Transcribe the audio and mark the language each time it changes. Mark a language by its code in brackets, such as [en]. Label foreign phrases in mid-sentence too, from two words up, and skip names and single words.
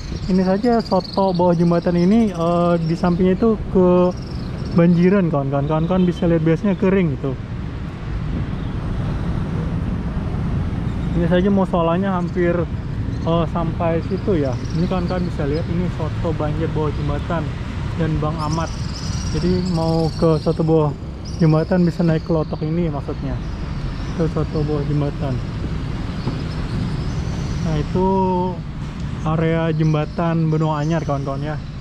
[id] Ini saja soto bawah jembatan ini di sampingnya itu ke banjiran kawan-kawan. Kawan-kawan bisa lihat biasanya kering gitu. Ini saja musolanya hampir sampai situ ya. Ini kawan-kawan bisa lihat ini soto banjir bawah jembatan dan Bang Ahmad. Jadi mau ke soto bawah jembatan bisa naik ke lotok ini maksudnya. Ke soto bawah jembatan. Nah itu area jembatan Benua Anyar kawan-kawan ya.